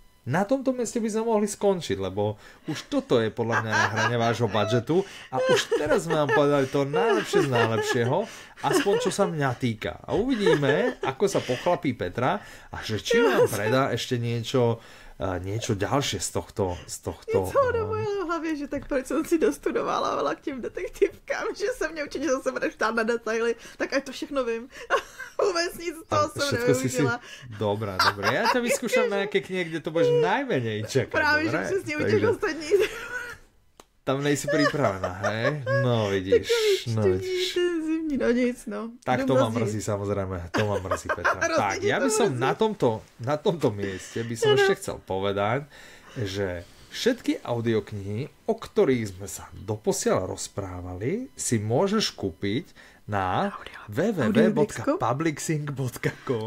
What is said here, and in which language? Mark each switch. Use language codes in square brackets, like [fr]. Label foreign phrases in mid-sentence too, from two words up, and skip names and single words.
[sk] Na tomto mieste by sme mohli skončiť, lebo už toto je podľa mňa na hrane vášho budžetu a už teraz sme vám povedali to najlepšie z najlepšieho, aspoň čo sa mňa týka. A uvidíme, ako sa pochlapí Petra a že či vám predá ešte niečo ďalšie z tohto... [cs] Něco do mojej hlavě, že tak proč jsem si dostudovala k těm detektivkám, že se mě určitě zase budeš ptát na detaily, tak ať to všechno vím. Vůbec nic z toho jsem nevyužila. Dobrá. [sk] Ja ťa vyskúšam na nejaké knihy, kde to budeš najmenej čakať. [cs] Právě, že přesně u těch ostatních. [sk] Tam nejsi pripravená, hej? No vidíš. No nic, no. Tak to ma mrzí, samozrejme. To ma mrzí, Petra. Tak, ja by som na tomto mieste by som ešte chcel povedať, že všetky audioknihy, o ktorých sme sa doposiaľ rozprávali, si môžeš kúpiť na www.publicsync.com.